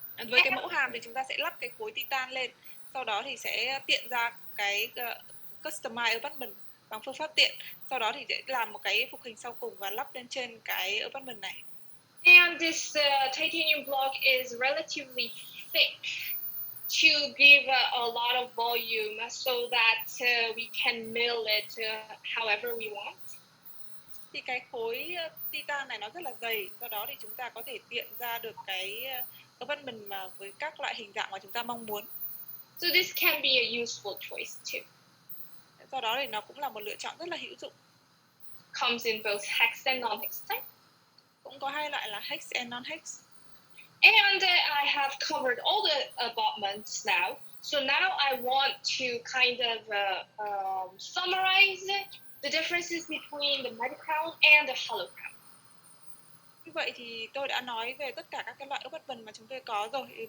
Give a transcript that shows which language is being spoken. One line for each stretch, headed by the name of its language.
Vietnamese: Với cái mẫu hàm thì chúng ta sẽ lắp cái khối titan lên, sau đó thì sẽ tiện ra cái customize abutment bằng phương pháp tiện, sau đó thì sẽ làm một cái phục hình sau cùng và lắp lên trên cái abutment này.
English: And this titanium block is relatively thick to give a lot of volume so that we can mill it however we want.
Vietnamese: Thì cái khối titan này nó rất là dày, do đó thì chúng ta có thể tiện ra được cái abutment mà với các loại hình dạng mà chúng ta mong muốn.
English: So this can be a useful choice too.
Vietnamese: Do đó thì nó cũng là một lựa chọn rất là hữu dụng.
English: Comes in both hex and non-hex type.
Vietnamese: Cũng có hai loại là hex and non-hex.
English: And I have covered all the abutments now. So now I want to kind of summarize the differences between the magic crown and the hollow crown.
Vietnamese: Như vậy thì tôi đã nói về tất cả các cái loại abutment mà chúng tôi có rồi.